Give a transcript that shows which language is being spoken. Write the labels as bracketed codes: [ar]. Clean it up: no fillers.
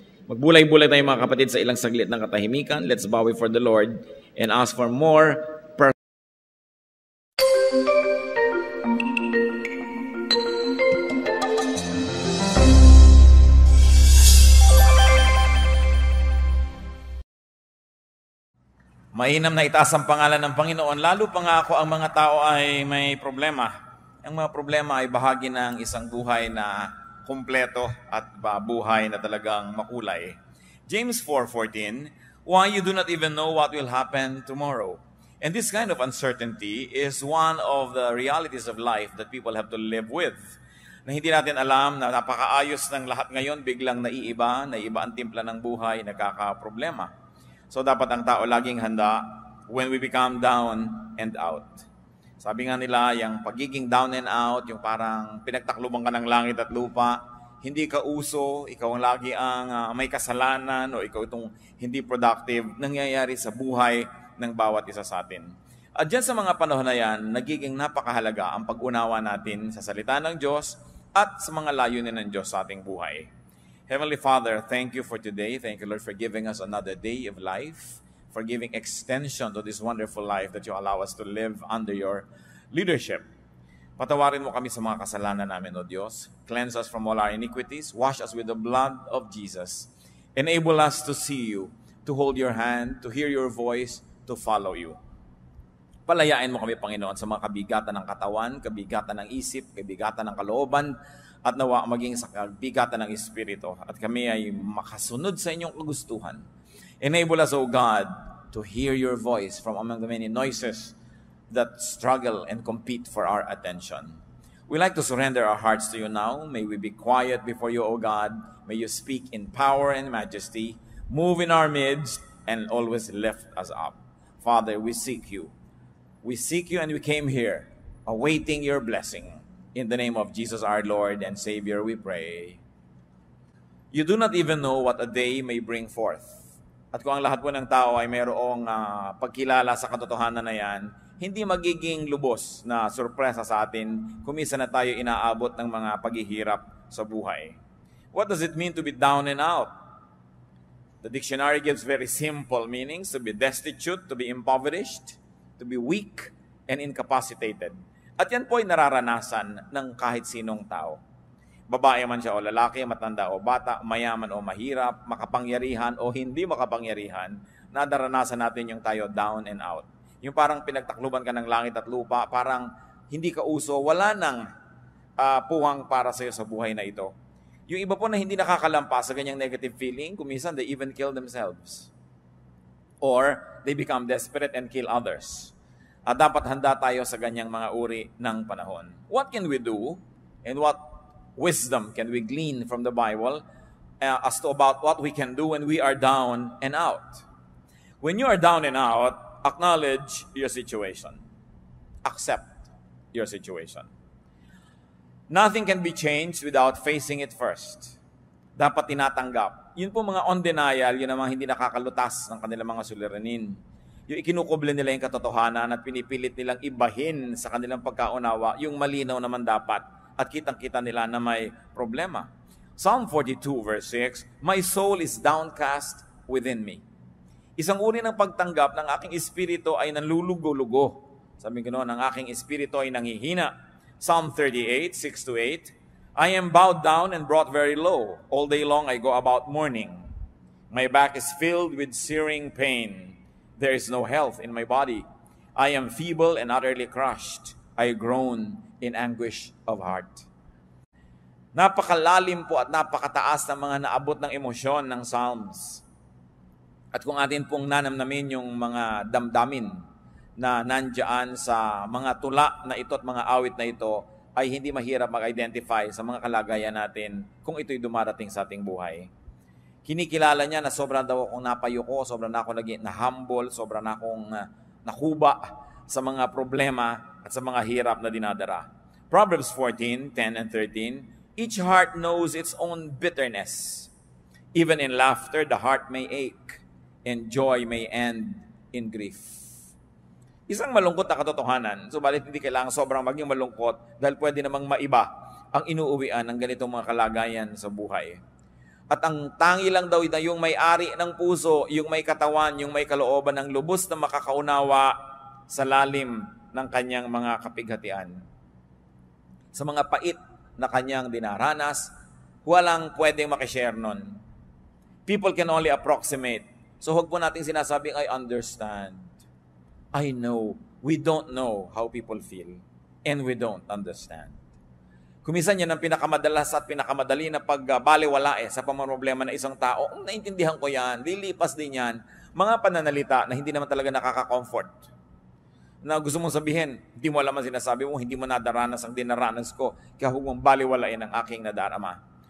[tl] Magbulay-bulay tayo mga kapatid sa ilang saglit ng katahimikan. [en] Let's bow before the Lord and ask for more [tl] Mainam na itaas ang pangalan ng Panginoon, lalo pa nga ako ang mga tao ay may problema. Ang mga problema ay bahagi ng isang buhay na kumpleto at buhay na talagang makulay. [en] James 4:14, why you do not even know what will happen tomorrow. And this kind of uncertainty is one of the realities of life that people have to live with. [tl] Na hindi natin alam na napakaayos ng lahat ngayon, biglang naiiba ang timpla ng buhay, nagkakaproblema. So dapat ang tao laging handa [en] when we become down and out. [tl] Sabi nga nila, yung pagiging [en] down and out, [tl] yung parang pinagtakluban ka ng langit at lupa, hindi ka uso, ikaw ang lagi ang may kasalanan o ikaw itong hindi productive, nangyayari sa buhay ng bawat isa sa atin. At dyan sa mga panahon na yan, nagiging napakahalaga ang pag-unawa natin sa salita ng Diyos at sa mga layunin ng Diyos sa ating buhay. [en] Heavenly Father, thank you for today. Thank you, Lord, for giving us another day of life, for giving extension to this wonderful life that you allow us to live under your leadership. [tl] Patawarin mo kami sa mga kasalanan namin, O Diyos. [en] Cleanse us from all our iniquities. Wash us with the blood of Jesus. Enable us to see you, to hold your hand, to hear your voice, to follow you. [tl] Palayain mo kami, Panginoon, sa mga kabigatan ng katawan, kabigatan ng isip, kabigatan ng kalooban, at nawa maging sa kabigatan ng Espiritu. At kami ay makasunod sa inyong kagustuhan. [en] Enable us, O God, to hear your voice from among the many noises that struggle and compete for our attention. We like to surrender our hearts to you now. May we be quiet before you, O God. May you speak in power and majesty, move in our midst, and always lift us up. Father, we seek you. We seek you and we came here, awaiting your blessing. In the name of Jesus our Lord and Savior, we pray. You do not even know what a day may bring forth. [tl] At kung ang lahat po ng tao ay mayroong pagkilala sa katotohanan na yan, hindi magiging lubos na sorpresa sa atin kung minsan na tayo inaabot ng mga paghihirap sa buhay. [en] What does it mean to be down and out? The dictionary gives very simple meanings: to be destitute, to be impoverished, to be weak and incapacitated. [tl] At yan po ay nararanasan ng kahit sinong tao. Babae man siya o lalaki, matanda o bata, mayaman o mahirap, makapangyarihan o hindi makapangyarihan, nadaranasan natin yung tayo [en] down and out. [tl] Yung parang pinagtakluban ka ng langit at lupa, parang hindi ka uso, wala nang puwang para sa'yo sa buhay na ito. Yung iba po na hindi nakakalampas sa ganyang [en] negative feeling, [tl] kuminsan [en] they even kill themselves. Or they become desperate and kill others. [tl] At dapat handa tayo sa ganyang mga uri ng panahon. [en] What can we do and what wisdom can we glean from the Bible as to about what we can do when we are down and out? When you are down and out, acknowledge your situation. Accept your situation. Nothing can be changed without facing it first. [tl] Dapat tinatanggap. Yun po mga [en] on denial, [tl] yun ang mga hindi nakakalutas ng kanilang mga suliranin. Yung ikinukuble nila yung katotohanan at pinipilit nilang ibahin sa kanilang pagkaunawa, yung malinaw naman dapat at kitang-kita nila na may problema. [en] Psalm 42 verse 6, my soul is downcast within me. [tl] Isang uri ng pagtanggap ng aking espiritu ay nanlulugo-lugo. Sabi ko noon, ang aking espiritu ay nanghihina. [en] Psalm 38, 6-8, I am bowed down and brought very low. All day long I go about mourning. My back is filled with searing pain. There is no health in my body. I am feeble and utterly crushed. I groan in anguish of heart. [tl] Napakalalim po at napakataas ng mga naabot ng emosyon ng Psalms. At kung atin pong nanamnamin yung mga damdamin na nandiyan sa mga tula na ito at mga awit na ito, ay hindi mahirap mag-identify sa mga kalagayan natin kung ito'y dumarating sa ating buhay. Kinikilala niya na sobra daw akong napayuko, sobra na ako naging na-humble, sobra na akong nakuba sa mga problema at sa mga hirap na dinadara. [en] Proverbs 14:10 and 13, each heart knows its own bitterness. Even in laughter, the heart may ache, and joy may end in grief. [tl] Isang malungkot na katotohanan, subalit hindi kailangan sobrang maging malungkot dahil pwede namang maiba ang inuuwian ng ganitong mga kalagayan sa buhay. At ang tangi lang daw na yung may-ari ng puso, yung may katawan, yung may kalooban ng lubos na makakaunawa sa lalim ng kanyang mga kapighatian. Sa mga pait na kanyang dinaranas, walang pwedeng makishare nun. [en] People can only approximate. [tl] So huwag po natin sinasabing, [en] I understand. I know. We don't know how people feel. And we don't understand. [tl] Kumisan yan ang pinakamadalas at pinakamadali na pagbaliwala sa pamamroblema ng isang tao. Naintindihan ko yan. Lilipas din yan. Mga pananalita na hindi naman talaga nakaka-comfort. Na gusto mong sabihin, hindi mo alam ang sinasabi mo, hindi mo nadaranas ang dinaranas ko, kaya huwag mong baliwalain ang aking nadarama.